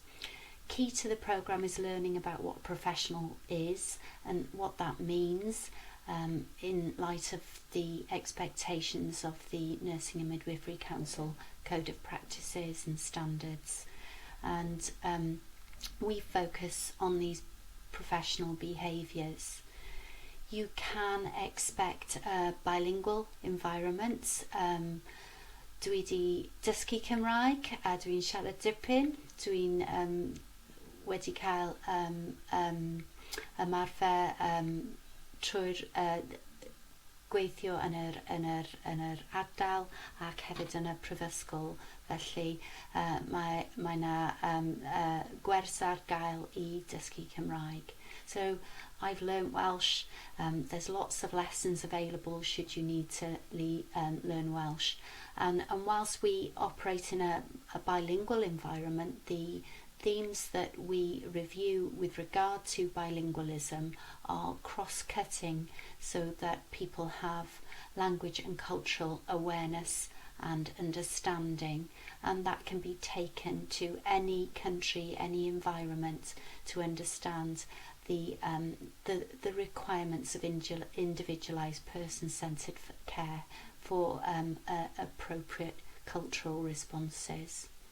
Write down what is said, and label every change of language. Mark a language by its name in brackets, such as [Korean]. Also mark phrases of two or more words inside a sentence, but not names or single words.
[English] Key to the programme is learning about what a professional is and what that means in light of the expectations of the Nursing and Midwifery Council Code of Practices and Standards. And we focus on these professional behaviours. You can expect a bilingual environment. [Welsh] Dwi di dysgu Cymraeg a dwi'n siarad dipyn. Dwi'n wedi cael ymarfer trwy'r gweithio yn yr ardal ac hefyd yn y Mhrifysgol, felly mae yna gwers ar gael I dysgu Cymraeg. [English] So I've learnt Welsh. There's lots of lessons available should you need to learn Welsh. And whilst we operate in a bilingual environment, the themes that we review with regard to bilingualism are cross-cutting, so that people have language and cultural awareness and understanding, and that can be taken to any country, any environment, to understand the requirements of individualised person-centred care for appropriate cultural responses.